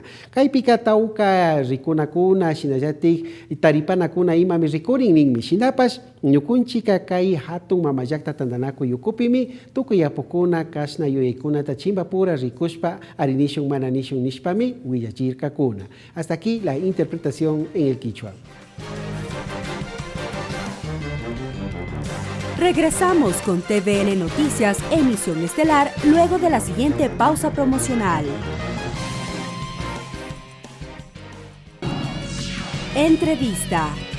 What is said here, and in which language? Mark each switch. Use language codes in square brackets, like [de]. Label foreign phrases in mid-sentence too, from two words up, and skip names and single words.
[qu] Kaypika tauka rikunakuna shinallatik taripanakuna imami rikurin ninmi. Shinapash ñukunchika kay hatun mamayakta tandanaku yukupimi tukuy apukuna kashna yuyaykunata chimbapura rikushpa arinishun mananishun nishpami willachirkakuna. [es] Hasta aquí la interpretación en el quichua. Regresamos con TVN Noticias, emisión estelar, luego de la siguiente pausa promocional. Entrevista.